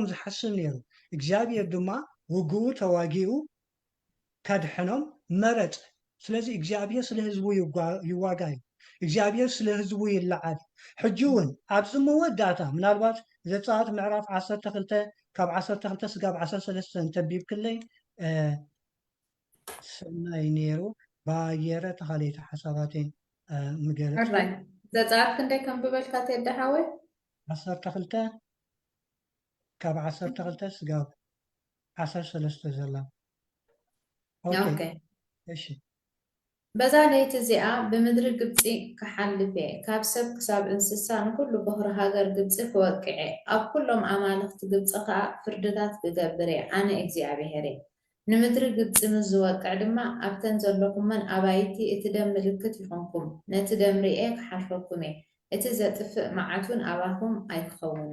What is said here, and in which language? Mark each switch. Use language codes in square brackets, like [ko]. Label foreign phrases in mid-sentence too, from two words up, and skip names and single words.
[ti] ዝሓስብ ነይሩ እግዚአብሔር ድማ ውግኡ ተዋጊኡ ከድሕኖም መረፅ ስለዚ እግዚአብሔር ስለ ህዝቡ ይዋጋ እዩ እግዚአብሔር ስለ ህዝቡ ይለዓል ሕጂ እውን ኣብዚ መወዳእታ ምናልባት ዘፀአት ምዕራፍ 12 ካብ 12 ስጋብ 13 እንተንቢብ ክለይ ሰናይ ነይሩ ባየረ ተኻሊተ ሓሳባትን ምገለጽ حراي زعزعت كندي كم ببلكات يدحاوي 12 ካብ 12 ስጋብ 13 ዘላ ኦኬ اوكي እሺ በዛ ለይቲ እዚኣ ብምድሪ ግብፂ ክሓልፍ እየ ካብ ሰብ ክሳብ እንስሳ ንኩሉ በኽሪ ሃገር ግብፂ ክወቅዕ እየ ኣብ ኩሎም ኣማልኽቲ ግብፂ ከዓ ፍርድታት ክገብር እየ ኣነ እግዚኣብሔር እየ ንምድሪ ግብፂ ምስ ዝወቅዕ ድማ ኣብተን ዘለኩመን ኣባይቲ እቲ ደም ምልክት ይኾንኩም ነቲ ደም ርኤ ክሓልፈኩም እየ እቲ ዘጥፍእ መዓቱን ኣባኹም ኣይክኸውንን